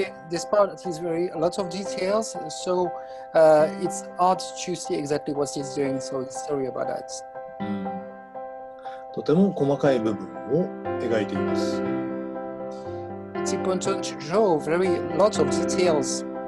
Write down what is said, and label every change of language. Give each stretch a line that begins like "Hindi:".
English: This part is very lots of details, so it's hard to see exactly what he's doing. So sorry about that.
Japanese: とても細かい部分を描いています。
English: It's important to draw very lots of details.